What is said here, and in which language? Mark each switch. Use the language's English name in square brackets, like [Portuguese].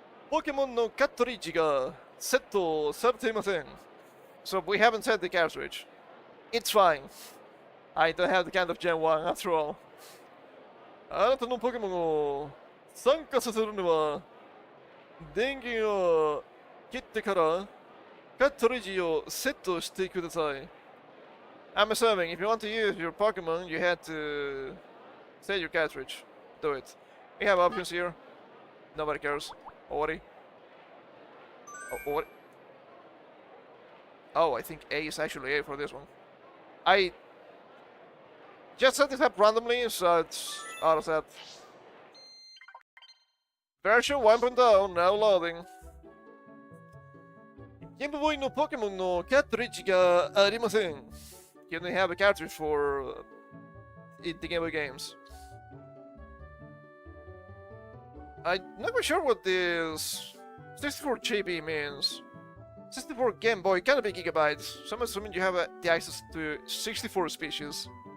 [Japanese] Pokémon no cartridge ga setto sarete. [English] So we haven't set the cartridge. It's fine. I don't have the kind of Gen 1 after all. [Japanese] あなたのポケモンを参加させるには電源を切ってからカートリッジをセットしてください. [English] I'm assuming if you want to use your Pokemon, you had to set your cartridge. Do it. We have options here. Nobody cares. Ori. Oh, Ori. Oh, I think A is actually A for this one. I just set this up randomly, so it's out of that. Version 1.0 now loading. [Japanese] ゲームボーイのポケモンのカートリッジがありません。 [English] You only have a cartridge for the Game Boy games. I'm not quite sure what this 64 GB means. 64 Game Boy, kind of big gigabytes. So I'm assuming you have the access to 64 species.